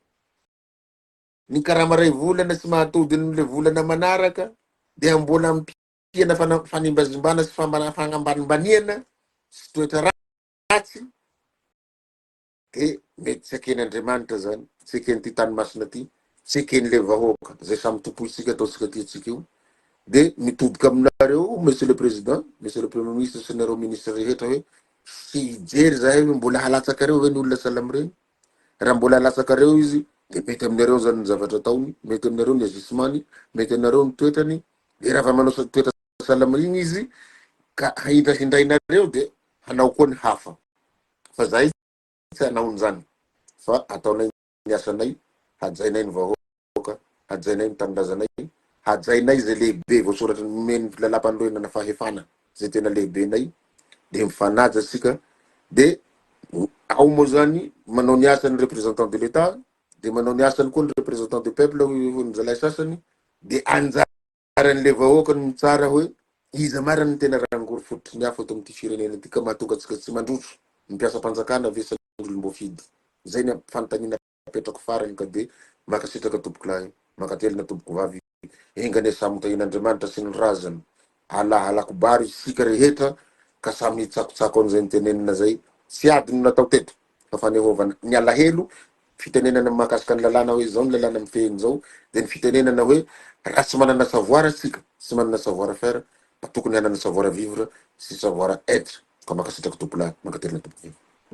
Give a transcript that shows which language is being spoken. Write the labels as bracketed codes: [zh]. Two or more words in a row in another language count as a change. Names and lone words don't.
[mg] ny karama ray volana sy mahatody le volana manaraka dia mbola ampiana fanimbazimbana sy fagnambanimbaniana sy toetra ratsy dia mety tsy aken'Andriamanitra zany tsy aken'ity tanomasina ty tsy aken'le vahoaka zay samy tompoitsika ataotsika ty io dia mitodika aminareo [fr] monsieur le président monsieur le premier ministre [mg] sy nareo ministre rehetra hoe sy hijery zahay hoe mbola halatsakareo ve ny olona salamy reny raha mbola halatsakareo izy dia mety aminareo zany ny zavatra ataony mety aminareo ny agissement-ny mety aminareo ny toetrany dia raha fa manao toetra salamy igny izy ka hindrahindrainareo dia hanao koa ny hafa fa zahay tsy hanao zany fa ataonay ny asanay hajainay ny vahoaka hajainay ny tanindrazanay hajainay zay lehibe voasoratra nomeny lalam-panorenana fahefana zay tena lehibenay dia mifanaja asika dia ao moa zany manao ny asany [fr] représentant de l'état [mg] dia manao ny asany koa ny [fr] représentant du peuple [mg] ny zalay sasany dia anjaran'le vahoaka ny tsara hoe iza marany tena rangory fototry ny hafa eto amin'ity firenena ty ka mahatonga atsika tsy mandroso mpiasam-panjakana vesan'olom-boafidy zay ny fanontaniana apetrako farany ka dia makasitraka tompoko lahy makatelina tompoko vavy engane samy tahin'Andriamanitra sy ny razany alakobary isika rehetra ka samy hitsakotsako an'izay nitenenina zay tsy ady no natao teto fa fanehovana ny alahelo fitenenana mahakasika ny lalàna hoe zao ny lalàna mifehiny zao dia ny fitenenana hoe raha tsy manana savoir asika tsy manana [fr] savoir faire [mg] tokony hanana [fr] savoir vivre [mg] sy [fr] savoir être [mg] ka makasitraka tompoko lahy makatelina tompoko vavy